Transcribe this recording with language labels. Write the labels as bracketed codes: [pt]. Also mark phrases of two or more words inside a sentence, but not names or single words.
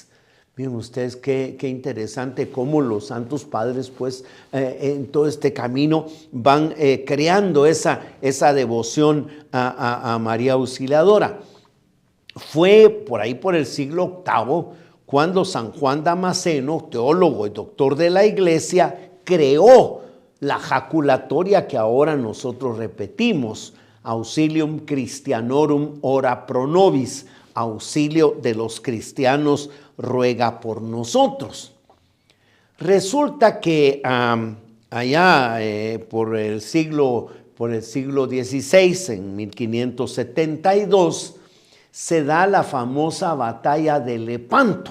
[es] Miren ustedes qué interesante cómo los santos padres, pues, en todo este camino van creando esa devoción a María Auxiliadora. Fue por ahí por el siglo VIII cuando San Juan Damasceno, teólogo y doctor de la Iglesia, creó la jaculatoria que ahora nosotros repetimos: [la] Auxilium Christianorum ora pro nobis, [es] auxilio de los cristianos, ruega por nosotros. Resulta que allá por el siglo XVI, en 1572, se da la famosa batalla de Lepanto.